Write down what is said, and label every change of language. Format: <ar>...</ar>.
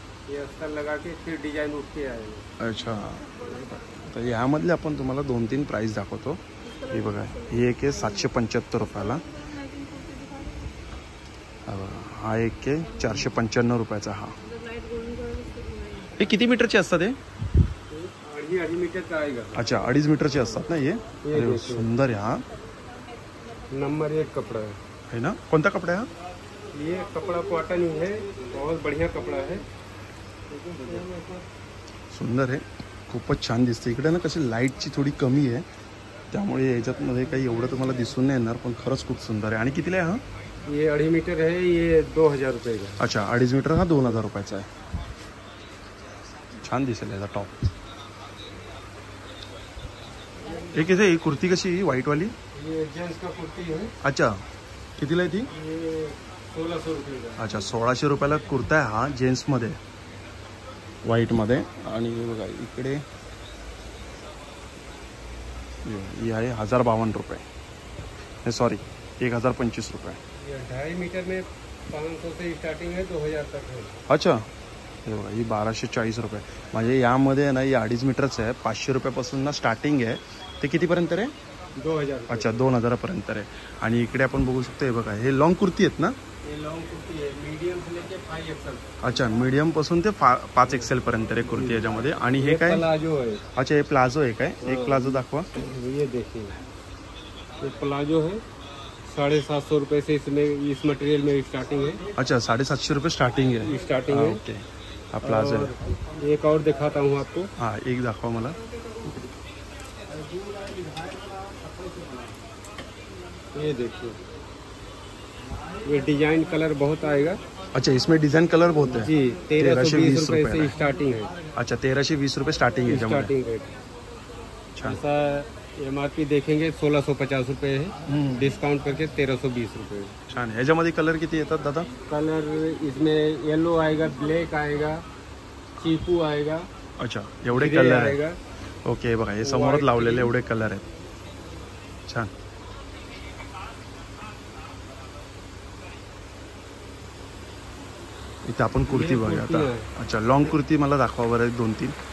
<hi>ये अस्तर लगा के फिर डिजाइन उठ के आएगा।</hi> <mr>अच्छा, तर यामधले आपण तुम्हाला 2-3 प्राइस दाखवतो। हे बघा ही एक आहे 775 रुपयाला। हा एक आहे 495 रुपयाचा। हा हे किती मीटरचे असतात? हे</mr> <hi>2.5 मीटर का आएगा।</hi> <mr>अच्छा, 2.5 मीटरचे असतात ना हे? अरे</mr> <hi>देखिए।</hi> <mr>सुंदर आहे। हा</mr> <hi>नंबर 1 कपड़ा है ना?</hi> <mr>कोणता कपडा आहे हा?</mr> <hi>ये कपड़ा कॉटन ही है, बहुत बढ़िया कपड़ा है।</hi> <mr>सुंदर आहे, खूपच छान दिसते। इकडे ना कशी लाईटची थोडी कमी आहे, त्यामुळे याच्यातमध्ये काही एवढं तुम्हाला दिसून नाही येणार, पण खरंच खूप सुंदर आहे। आणि कितीला आहे हा?</mr> <hi>ये 2.5 मीटर है, ये 2000 रुपये का।</hi> <mr>अच्छा, 2.5 मीटर हा 2000 रुपयाचा आहे। छान दिसेल याचा टॉप। एक इथे ही कुर्ती कशी व्हाईट वाली?</mr> <hi>ये जेंट्स का कुर्ती है।</hi> <mr>अच्छा, कितीला आहे ती?</mr> <hi>ये 1600 रुपये का।</hi> <mr>अच्छा, 1600 रुपयाला कुर्ता आहे हा जेंट्समध्ये, व्हाईटमध्ये। आणि बघा इकडे ही आहे 1052 रुपये, सॉरी 1025 रुपये।</mr> <hi>ये 2.5 मीटर में 500 से स्टार्टिंग है, 2000 तक है।</hi> <mr>अच्छा, हे बघा ही 1240 रुपये। म्हणजे यामध्ये ना ही 2.5 मीटरचं आहे, 500 रुपयापासून ना स्टार्टिंग आहे। ते कितीपर्यंत आहे? 2000। अच्छा, 2000 पर्यंत आहे। आणि इकडे आपण बघू शकतो, हे बघा हे लॉंग कुर्ती आहेत ना?</mr> <hi>ये लॉन्ग कुर्ती है, मीडियम से लेके 5XL।</hi> <mr>अच्छा, मीडियम पासून ते 5XL पर्यंत आहे कुर्ती याच्यामध्ये। आणि हे काय?</mr> <hi>प्लाजो है।</hi> <mr>अच्छा, हे प्लाझो आहे काय? एक प्लाझो दाखवा।</mr> <hi>ये देखिए, ये प्लाजो है, 750 रुपये से इसमें इस मटेरियल में स्टार्टिंग है।</hi> <mr>अच्छा, 750 रुपये स्टार्टिंग आहे।</mr> <hi>स्टार्टिंग है।</hi> <mr>ओके, हा प्लाझो आहे।</mr> <hi>और एक और दिखाता हूँ आपको।</hi> <mr>हाँ, एक दाखवा मला।</mr> <hi>ये देखिए, ये डिजाइन कलर बहुत आएगा। अच्छा, इसमें डिजाइन कलर बहुत है जी। 1320 रुपए रुपये से स्टार्टिंग है।</hi> <mr>अच्छा, 1320 रुपये स्टार्टिंग आहे</mr> <en>Starting rate.</en> <hi>अच्छा, ऐसा MRP देखेंगे 1650 रुपये है, डिस्काउंट करके 1320 रुपये।</hi> <mr>छान आहे। याच्यामध्ये कलर किती येतात दादा?</mr> <hi>कलर इसमें येलो आएगा, ब्लैक आएगा, चीकू आएगा,</hi> <mr>अच्छा, एवढे ग्रे कलर आहे।</mr> <hi>आएगा।</hi> <mr>ओके, बघा हे समोरच लावलेले एवढे कलर आहेत। छान। इथे आपण कुर्ती बघूया आता। अच्छा, लॉंग कुर्ती मला दाखवा बरं, 2-3।</mr>